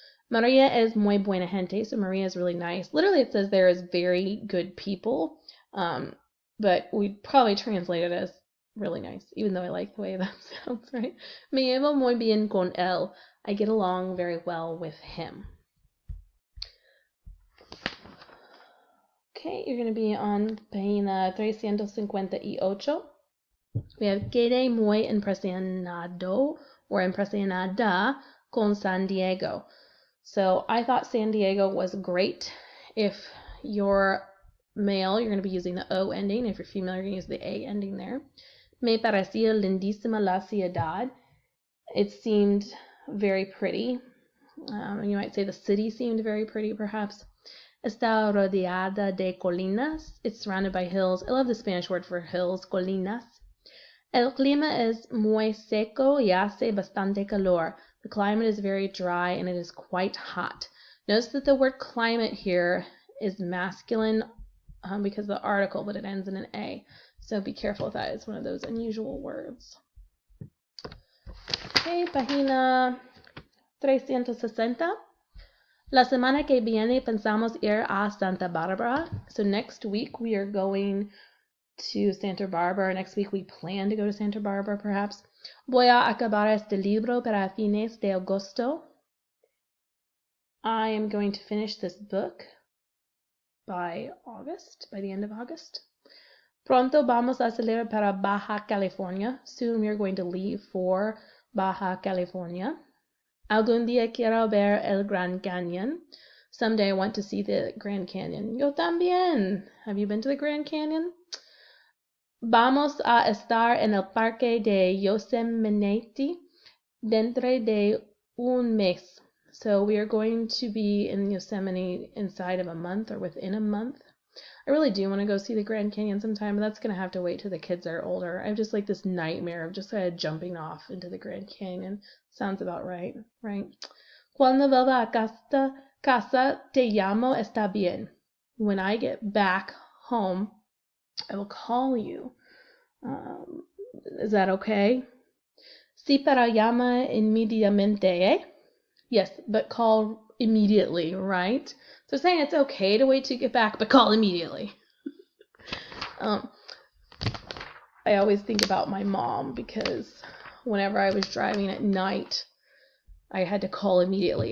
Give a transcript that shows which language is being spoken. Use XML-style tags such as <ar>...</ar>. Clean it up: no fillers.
<es>Maria es muy buena gente,</es> <en>so Maria is really nice. Literally, it says there is very good people, but we'd probably translate it as really nice, even though I like the way that sounds, right?</en> <es>Me llevo muy bien con él.</es> <en>I get along very well with him. Okay, you're going to be on página 358. We have</en> <es>quedé muy impresionado or impresionada con San Diego.</es> <en>So I thought San Diego was great. If you're male, you're going to be using the O ending. If you're female, you're going to use the A ending there.</en> <es>Me parecía lindísima la ciudad.</es> <en>It seemed very pretty. You might say the city seemed very pretty, perhaps.</en> <es>Está rodeada de colinas.</es> <en>It's surrounded by hills. I love the Spanish word for hills, colinas.</en> <es>El clima es muy seco y hace bastante calor.</es> <en>The climate is very dry and it is quite hot. Notice that the word climate here is masculine because of the article, but it ends in an A. So be careful with that. It's one of those unusual words. Okay, página 360.</en> <es>La semana que viene pensamos ir a Santa Barbara.</es> <en>So next week we are going to Santa Barbara. Next week we plan to go to Santa Barbara, perhaps.</en> <es>Voy a acabar este libro para fines de agosto.</es> <en>I am going to finish this book by the end of August.</en> <es>Pronto vamos a salir para Baja California.</es> <en>Soon we are going to leave for Baja California.</en> <es>Algún día quiero ver el Grand Canyon.</es> <en>Someday I want to see the Grand Canyon.</en> <es>Yo también.</es> <en>Have you been to the Grand Canyon?</en> <es>Vamos a estar en el Parque de Yosemite dentro de un mes.</es> <en>So we are going to be in Yosemite inside of a month or within a month. I really do want to go see the Grand Canyon sometime, but that's going to have to wait till the kids are older. I have just like this nightmare of just jumping off into the Grand Canyon. Sounds about right, right?</en> <es>Cuando vuelva a casa te llamo, está bien.</es> <en>When I get back home, I will call you. Is that okay?</en> <es>Sí, pero llama inmediatamente, eh?</es> <en>Yes, but call immediately, right? So saying it's okay to wait to get back, but call immediately. I always think about my mom because whenever I was driving at night, I had to call immediately.</en>